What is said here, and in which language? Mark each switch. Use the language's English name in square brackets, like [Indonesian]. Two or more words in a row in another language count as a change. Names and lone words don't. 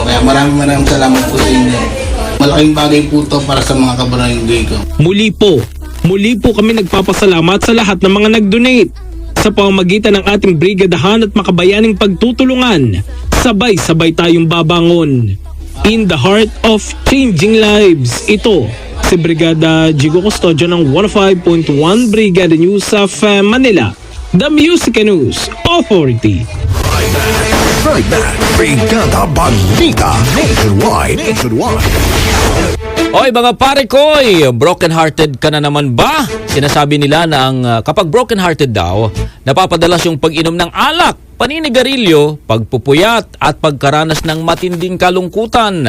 [Filipino] Kaya maraming salamat po sa inyo. Malaking bagay po to para sa mga kabarangay ko. Muli po kami nagpapasalamat sa lahat ng mga nag-donate. Sa pamamagitan ng ating brigadahan at makabayaning pagtutulungan, sabay-sabay tayong babangon. [English] In the heart of changing lives, [Filipino] ito si Brigada Jigo Custodio ng 105.1 Brigada News of Manila, [English] The Music and News Authority. [Filipino] Trimac, Brigada Balita Nationwide. Oy mga pare koy, broken-hearted ka na naman ba? Sinasabi nila na ang kapag broken-hearted daw, napapadalas yung pag-inom ng alak, paninigarilyo, pagpupuyat at pagkaranas ng matinding kalungkutan.